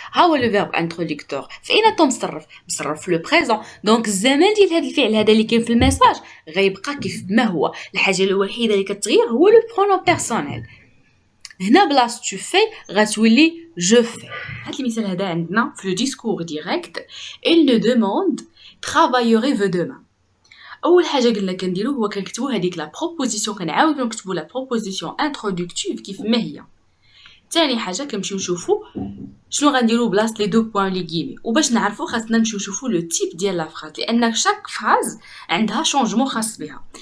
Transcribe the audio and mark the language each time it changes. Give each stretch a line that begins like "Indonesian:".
Arabic: ها هو لو فيرب انتروديكتور فاين مصرف في لو بريزون. دونك الزمان ديال هذا الفعل هذا اللي كاين في الميساج غيبقى كيف ما هو. الحاجه الوحيده اللي كتغير هو لو برونون بيرسونيل. هنا بلاص تو في غتولي جو في. هذا المثال هذا عندنا في لو ديسكور ديريكت.
French: il ne demande travaillerez-vous demain.
Arabic: اول حاجه قلنا كنديرو هو كنكتبوا هذيك لا بروبوزيسيون، كنعاودو نكتبوا لا بروبوزيسيون انترودكتيف كيف ما هي. ثاني حاجه كنمشيو نشوفوا شنو غنديروا بلاصه لي دو بوين لي غيمي، وباش نعرفوا خاصنا نمشيو نشوفوا لو تيب ديال لا فراز لان شاك فراز عندها شونجمون خاص بها.